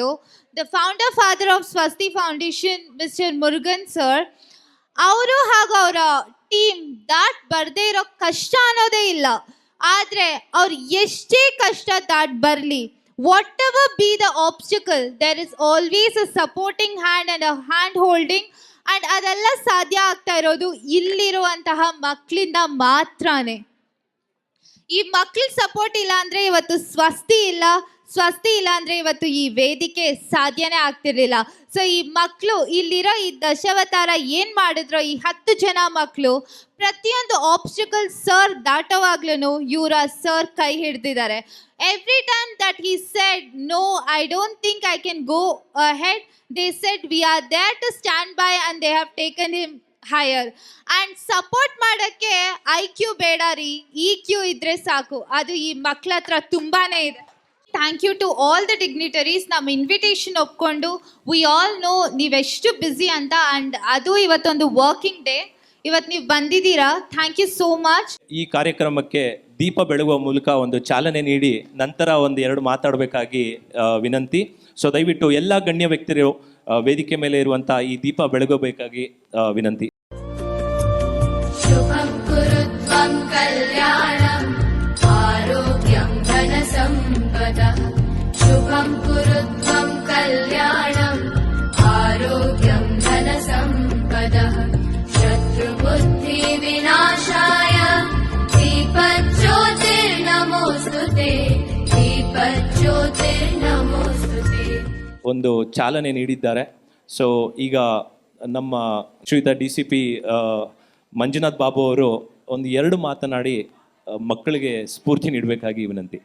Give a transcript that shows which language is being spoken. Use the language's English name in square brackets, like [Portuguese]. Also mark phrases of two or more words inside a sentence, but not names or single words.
[English] the founder father of Swasti Foundation Mister Murugan sir, [Kannada] ಅವರು ಹಾಗೂ ಅವರ ಟೀಮ್ ದಾಟ್ ಬರದೇ ಇರೋ ಕಷ್ಟ ಅನ್ನೋದೇ ಇಲ್ಲ. ಆದರೆ ಅವ್ರು ಎಷ್ಟೇ ಕಷ್ಟ ದಾಟ್ ಬರಲಿ, [English] whatever be the obstacle, there is always a supporting hand and a hand holding. [Kannada] ಆ್ಯಂಡ್ ಅದೆಲ್ಲ ಸಾಧ್ಯ ಆಗ್ತಾ ಇರೋದು ಇಲ್ಲಿರುವಂತಹ ಮಕ್ಕಳಿಂದ ಮಾತ್ರನೇ. ಈ ಮಕ್ಳಿಗೆ ಸಪೋರ್ಟ್ ಇಲ್ಲ ಅಂದರೆ ಇವತ್ತು ಸ್ವಸ್ತಿ ಇಲ್ಲ, ಸ್ವಸ್ತಿ ಇಲ್ಲ ಅಂದರೆ ಇವತ್ತು ಈ ವೇದಿಕೆ ಸಾಧ್ಯನೇ ಆಗ್ತಿರ್ಲಿಲ್ಲ. ಸೊ ಈ ಮಕ್ಕಳು ಇಲ್ಲಿರೋ ಈ ದಶಾವತಾರ ಏನು ಮಾಡಿದ್ರೋ, ಈ 10 ಜನ ಮಕ್ಕಳು ಪ್ರತಿಯೊಂದು ಆಬ್ಸ್ಟಿಕಲ್ ಸರ್ ದಾಟೋವಾಗ್ಲೂ ಇವರ ಸರ್ ಕೈ ಹಿಡ್ದಿದ್ದಾರೆ. [English] Every time that he said no, I don't think I can go ahead, they said we are there to stand by and they have taken him higher. [Kannada] ಆ್ಯಂಡ್ ಸಪೋರ್ಟ್ ಮಾಡೋಕ್ಕೆ IQ ಬೇಡ ರೀ, EQ ಇದ್ರೆ ಸಾಕು. ಅದು ಈ ಮಕ್ಕಳ ಹತ್ರ ತುಂಬಾ ಇದೆ. [English] thank you to all the dignitaries. [Kannada] ನಮ್ಮ ಇನ್ವಿಟೇಷನ್ ಒಪ್ಕೊಂಡು, [English] we all know [Kannada] ನೀವೆಷ್ಟು ಬ್ಯುಸಿ ಅಂತ. ಆ್ಯಂಡ್ ಅದು ಇವತ್ತೊಂದು [English] working day, [Kannada] ಇವತ್ತು ನೀವು ಬಂದಿದ್ದೀರಾ. [English] Thank you so much. [Kannada] ಈ ಕಾರ್ಯಕ್ರಮಕ್ಕೆ ದೀಪ ಬೆಳಗುವ ಮೂಲಕ ಒಂದು ಚಾಲನೆ ನೀಡಿ ನಂತರ ಒಂದು 2 ಮಾತಾಡಬೇಕಾಗಿ ವಿನಂತಿ. ಸೊ ದಯವಿಟ್ಟು ಎಲ್ಲ ಗಣ್ಯ ವ್ಯಕ್ತಿಗಳು ವೇದಿಕೆ ಮೇಲೆ ಇರುವಂಥ ಈ ದೀಪ ಬೆಳಗಬೇಕಾಗಿ ವಿನಂತಿ. [Sanskrit] ಶುಭಂ ಕುರುತ್ವಂ ಕಲ್ಯಾಣಂ ಆರೋಗ್ಯಂ ಧನ ಸಂಪದಃ. ಶುಭಂ ಕುರುತ್ವಂ ಕಲ್ಯಾಣಂ ಆರೋಗ್ಯಂ ಧನ ಸಂಪದಃ. ಶತ್ರು ಬುದ್ಧಿ ವಿನಾಶಾಯ ದೀಪಜ್ಯೋತಿರ್ನಮೋಸ್ತುತೆ, ದೀಪಜ್ಯೋತಿರ್ನಮೋಸ್ತುತೆ. [Kannada] ಒಂದು ಚಾಲನೆ ನೀಡಿದ್ದಾರೆ. ಸೊ ಈಗ ನಮ್ಮ ಶ್ರೀಯುತ DCP ಮಂಜುನಾಥ್ ಬಾಬು ಅವರು ಒಂದು 2 ಮಾತನಾಡಿ ಮಕ್ಕಳಿಗೆ ಸ್ಫೂರ್ತಿ ನೀಡಬೇಕಾಗಿ ವಿನಂತಿ.